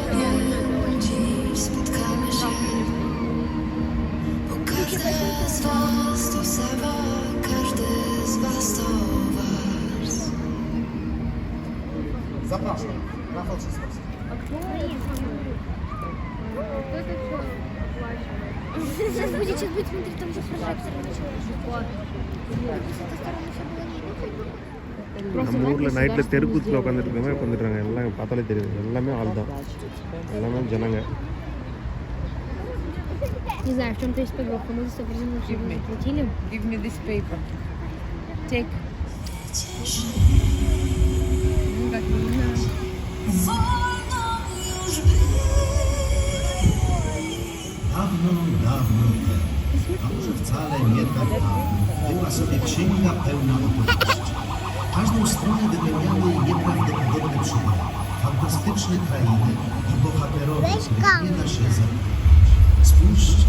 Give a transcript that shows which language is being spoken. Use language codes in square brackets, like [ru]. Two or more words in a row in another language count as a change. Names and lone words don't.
[pl] Zapraszam, Rafał Trzaskowski. [ru] Сейчас будет смотреть, там же прожектор начался. С этой стороны все было не видно. [ta] நம்ம ஊரில் நைட்டில் தெருக்கூத்தில் உட்காந்துருக்காங்க உட்காந்துருக்காங்க எல்லாம் பார்த்தாலே தெரியுது எல்லாமே ஆள் தான் எல்லாமே ஜனங்க. [ru] Не знаю, в чем-то есть подвох. Мы за собой заплатили. [en] Give me this paper. Take. [ru] Ну, как не знаю. [pl] Dawno, dawno temu, a może wcale nie tak dawno, była sobie księga pełna opowieści. Każdą stronę wypełniały nieprawdopodobne przygody, fantastyczne krainy i bohaterowie, których nie da się zapomnieć.